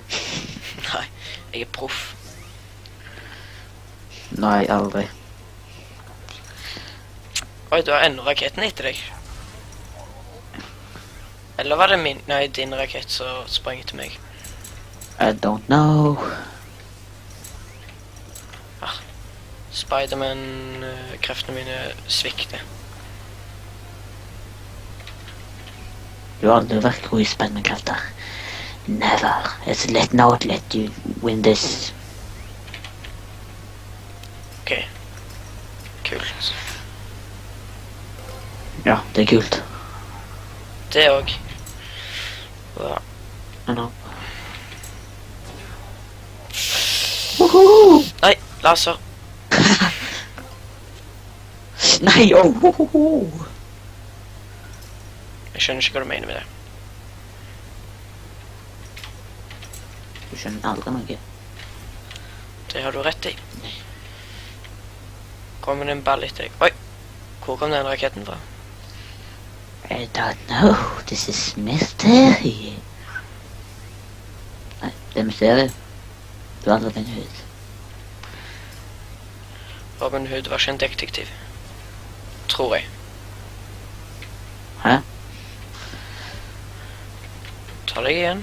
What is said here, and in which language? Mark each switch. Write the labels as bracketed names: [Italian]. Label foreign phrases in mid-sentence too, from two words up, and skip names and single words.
[Norwegian] Nei, jeg er proff. Nei, aldri. Oi, du har enda raketten etter deg. Eller var det min... Nei, din rakett som sprang etter meg. [English] I don't know. [Norwegian] Spiderman-kreftene mine svikter. Du har aldri vært god i spennende krefter. [English] Never. It's let not let you win this. [Norwegian] Ok. Kult. Ja, det er kult. Det òg. Ja. No. Nei, laser. Nei, Jeg skjønner ikke hva du mener med det. Du skjønner aldri noe. Det har du rett i. Kommer det en ball etter deg? Oi! Hvor kom den raketten fra? [English] I don't know. This is mystery. [Norwegian] Nei, det er mysteriet. Du har aldri den ut. Robin Hood var ikke en detektiv. Tror jeg. Hæ? Ta deg igjen.